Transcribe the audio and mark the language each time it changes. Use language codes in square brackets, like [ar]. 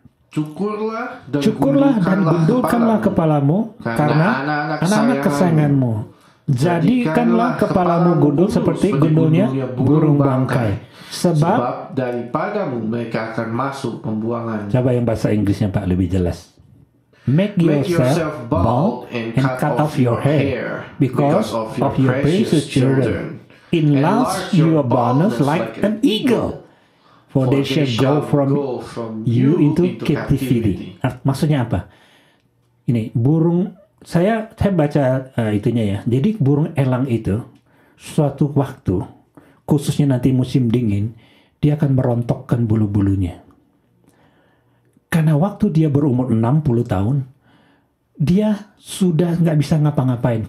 [id] Cukurlah dan gundulkanlah kepalamu karena anak-anak kesayanganmu. Jadikanlah kepalamu gundul seperti gundulnya burung bangkai. Sebab daripadamu mereka akan masuk pembuangan. Coba yang bahasa Inggrisnya Pak lebih jelas. [en] Make yourself bald and cut off your hair because of your precious children. Enlarge your bonus like an eagle, for they shall go from you into captivity. [id] Maksudnya apa? Ini burung, saya baca itunya ya. Jadi burung elang itu suatu waktu, khususnya nanti musim dingin, dia akan merontokkan bulu-bulunya. Karena waktu dia berumur 60 tahun, dia sudah nggak bisa ngapa-ngapain.